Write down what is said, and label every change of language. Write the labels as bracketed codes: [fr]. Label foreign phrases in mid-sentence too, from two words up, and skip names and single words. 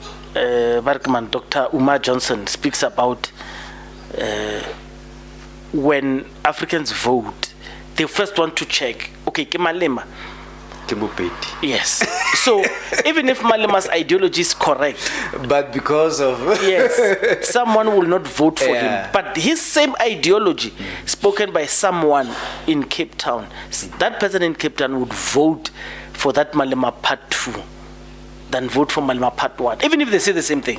[en] Barkman, Dr. Umar Johnson speaks about when Africans vote, they first want to check, okay, ke Malema. Yes. So even if Malema's ideology is correct, but because of yes, someone will not vote for him. But his same ideology, spoken by someone in Cape Town, that person in Cape Town would vote for that Malema Part 2 than vote for Malema Part 1, even if they say the same thing.